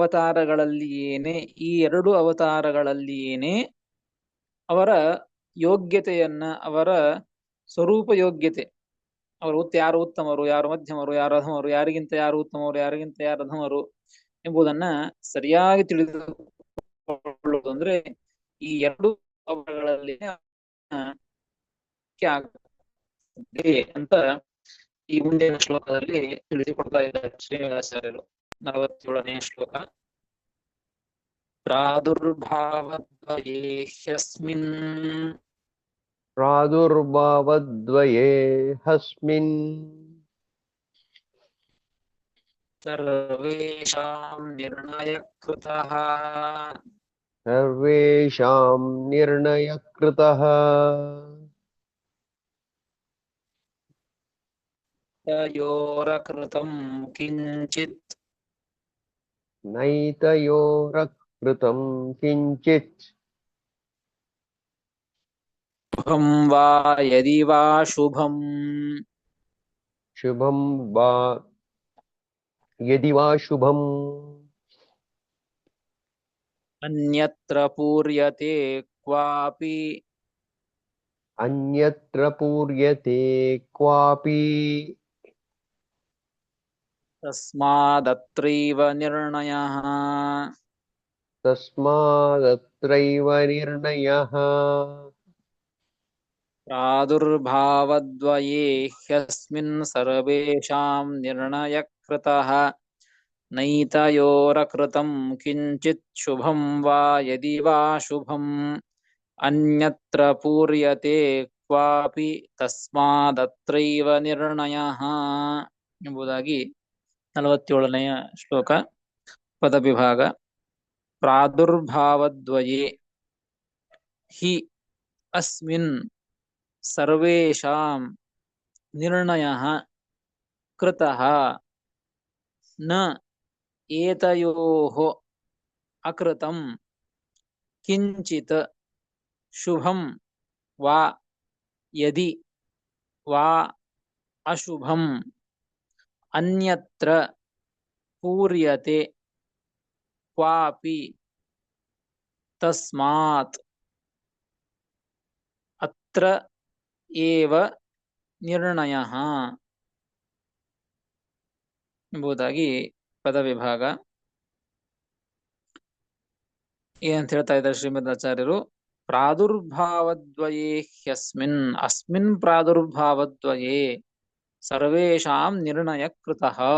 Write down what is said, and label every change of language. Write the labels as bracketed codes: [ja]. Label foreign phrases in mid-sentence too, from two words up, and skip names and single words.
[kn] ಎರಡು ಅವತಾರಗಳಲ್ಲಿಯೇನೆ ಅವರ ಯೋಗ್ಯತೆಯನ್ನ, ಅವರ ಸ್ವರೂಪ ಯೋಗ್ಯತೆ, ಯಾರು ಉತ್ತಮರು, ಯಾರು ಮಧ್ಯಮರು, ಯಾರು ಅಧಮರು, ಯಾರಿಗಿಂತ ಯಾರು ಉತ್ತಮರು, ಯಾರಿಗಿಂತ ಯಾರು ಅಧಮರು ಎಂಬುದನ್ನ ಸರಿಯಾಗಿ ತಿಳಿದುಕೊಳ್ಳುವುದು ಅಂದ್ರೆ ಈ ಎರಡು ಅವತಾರಗಳಲ್ಲಿ ಅಂತ ಈ ಮುಂದಿನ ಶ್ಲೋಕದಲ್ಲಿ ತಿಳಿಸಿಕೊಡ್ತಾ ಇದ್ದಾರೆ ಶ್ರೀನಿವಾಸಾಚಾರ್ಯರು. 47ನೇ ಶ್ಲೋಕ. ಪ್ರಾದುರ್ಭಾವದ್ವಯೇ [sa] ಹಸ್ಮಿನ್ ಸರ್ವೇಷಾಂ ನಿರ್ಣಯಕೃತಃ ನೈತಯೋರಕೃತಂ ಕಿಂಚಿತ್ ಶುಭಂ ವಾ ಯದಿ ವಾ ಶುಭಂ ಅನ್ಯತ್ರ ಪೂರ್ಯತೆ ಕ್ವಾಪಿ ತಸ್ಮಾದತ್ರೈವ ನಿರ್ಣಯಃ ಪ್ರಾದುರ್ಭಾವದ್ವಯೇ ಹ್ಯಸ್ಮಿನ್ ಸರ್ವೇಷಾಂ ನಿರ್ಣಯಕೃತಃ ನೈತಯೋರಕೃತಂ ಕಿಂಚಿತ್ ಶುಭಂ ವಾ ಯದಿ ವಾ ಶುಭಂ ಅನ್ಯತ್ರ ಪೂರ್ಯತೆ ಕ್ವಾಪಿ ತಸ್ಮಾದತ್ರೈವ ನಿರ್ಣಯಃ [kn] ಎಂಬುದಾಗಿ 47ನೇ ಶ್ಲೋಕ ಪದವಿಭಾಗ. [sa] ಪ್ರಾದುರ್ಭಾವದ್ವಯೇ ಹಿ ಅಸ್ಮಿನ್ ಸರ್ವೇಷಾಂ ನಿರ್ಣಯಃ ಕೃತಃ ನ ಏತಯೋಃ ಅಕೃತಂ ಕಿಂಚಿತ್ ಶುಭಂ ವಾ ಯದಿ ವಾ ಅಶುಭಂ ಅನ್ಯತ್ರ ಪೂರ್ಯತೆ ಕ್ವಾಪಿ ತಸ್ಮಾತ್ ಅತ್ರ ಏವ ನಿರ್ಣಯಃ [kn] ಎಂಬುದಾಗಿ ಪದವಿಭಾಗ. ಏನಂತ ಹೇಳ್ತಾ ಇದ್ದಾರೆ ಶ್ರೀಮದ್ ಆಚಾರ್ಯರು? [sa] ಪ್ರಾದುರ್ಭಾವದ್ವಯೇ ಹ್ಯಸ್ಮಿನ್ ಅಸ್ಮಿನ್ ಪ್ರಾದುರ್ಭಾವದ್ವಯೇ ಸರ್ವೇಷಾಂ ನಿರ್ಣಯ ಕೃತಃ.